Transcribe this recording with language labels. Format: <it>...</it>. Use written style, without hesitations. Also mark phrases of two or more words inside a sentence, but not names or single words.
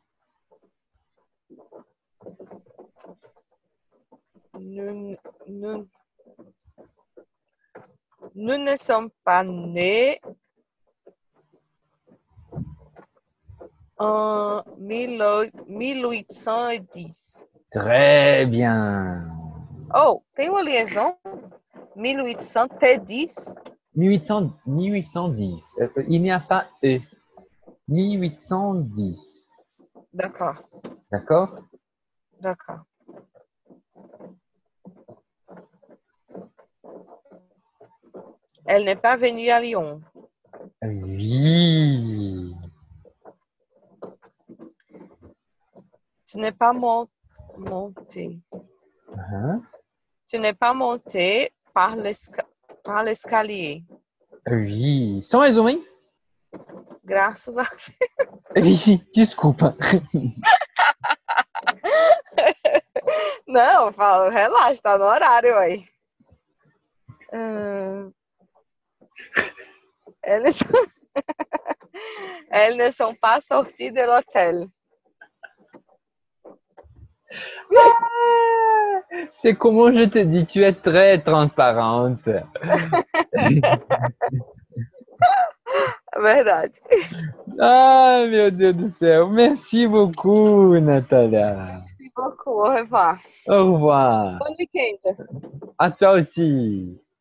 <fr>Nous ne sommes pas nés en 1810. Très bien.</fr> <pt>Oh, tem uma liaison? 1810.</pt> <fr>1810. Il n'y a pas E. 1810. D'accord, D'accord? d'accord. Elle n'est pas venue à Lyon. Oui. Tu n'es pas monté. Hein? Tu n'es pas monté par l'escalier. Oui. Sans raison.</fr> <pt>Graças a Oui, desculpa. Não, eu falo, relaxa, tá no horário aí.</pt> <fr>Elles ne sont pas sorties de l'hôtel. C'est comment je te dis, tu es très transparente.</fr> <pt>Verdade. Ah, meu Deus do céu.</pt> <fr>Merci beaucoup, Natalia. Merci beaucoup, au revoir. Au revoir. Bon week-end. À toi aussi.</fr>